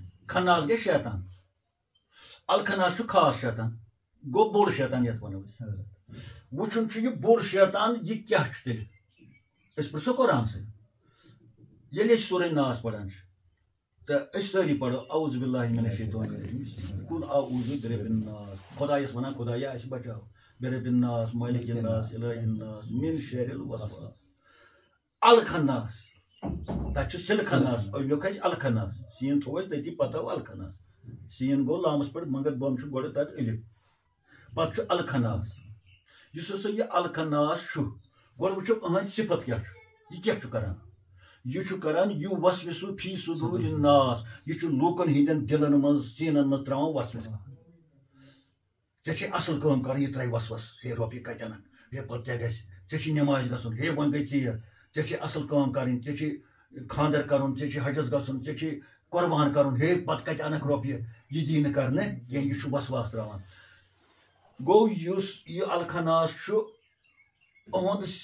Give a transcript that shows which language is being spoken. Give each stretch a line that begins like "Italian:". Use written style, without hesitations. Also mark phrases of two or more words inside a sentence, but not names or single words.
Kashmiri: خناس گٔے شیطان الخناس چھُ خاص شیطان گوٚو بوٚڑ شیطان یتھ ونو أسۍ وٕچھُن چھُ یہِ بوٚڑ شیطان یہِ کیاہ چھُ تیٚلہِ أسۍ پرژھو قرآن سۭتۍ ییٚلہِ أسۍ سورے ناس پران چھِ تہٕ أسۍ سٲری پرو
Arabic: اعوذ باللہ من الشیطان الرجیم قل اعوذ برب الناس
Kashmiri: خۄدایس ونان خۄدایا اَسہِ بچاو
Arabic: برب الناس مالک الناس الہ الناس من شر الوسواس
Kashmiri: الخناس تتہِ چھُ سِل خناس لیوٚکھ اَسہِ الخناس سین تھوٚو اَسہِ تٔتی پتہٕ آو الخناس سین گوٚو لامس پٮ۪ٹھ مگر بۄن چھُ گۄڈٕ تتہِ الف پتہٕ چھُ الخناس یُس ہسا یہِ الخناس چھُ گۄڈٕ وٕچھو أہنٛدۍ صفت کیاہ چھُ یہِ کیاہ چھُ کران یہِ چھُ کران یہِ
Arabic: وسوِسو فی صدور الناس
Kashmiri: یہِ چھُ لوٗکن ہٕنٛدٮ۪ن دِلن منٛز سیٖنن منٛز تراوان وسوسہٕ ژےٚ چھے اصل کٲم کرٕنۍ یہِ ترٛایہِ وسوسہٕ ہے رۄپیہِ کتٮ۪ن ہے پتہٕ کیاہ گژھِ ژےٚ چھِ نٮ۪مازِ گژھُن ہے وۄنۍ گٔے ژیر ژےٚ چھے اصل کٲم کرٕنۍ ژےٚ چھِ خاندر کرُن ژےٚ چھِ حجس گژھُن ژےٚ چھِ قۄربان کرُن ہے پتہٕ کتہِ انکھ رۄپیہِ یہِ دی نہٕ کرنہٕ کینٛہہ یہِ چھُ وسواس تراوان گوٚو یُس یہِ الخناس چھُ اُہُنٛد